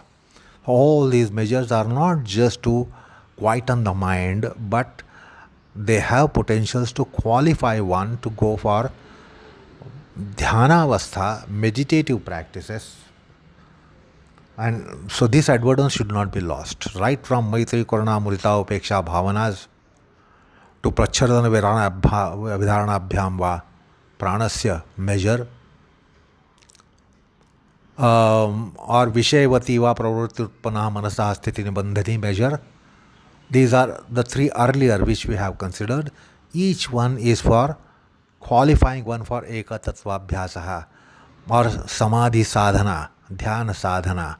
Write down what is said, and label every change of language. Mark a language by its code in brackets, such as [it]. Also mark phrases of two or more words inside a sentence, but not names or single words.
[en] All these measures are not just to quieten the mind, but they have potentials to qualify one to go for dhyanavastha, meditative practices. And so this advertence should not be lost. Right from [sa] Maitri, Karuna, Mudita, Upeksha, Bhavanas to Prachardana, Vidharana, Abhyam va Pranasya [en] measure, or [sa] Vishayavati va Pravrutti Utpanna Manasa Sthiti Nibandhani measure. [en] These are the 3 earlier which we have considered. Each one is for qualifying one for [sa] ekatattva abhyasaha [en] or [sa] samadhi sadhana, dhyana sadhana.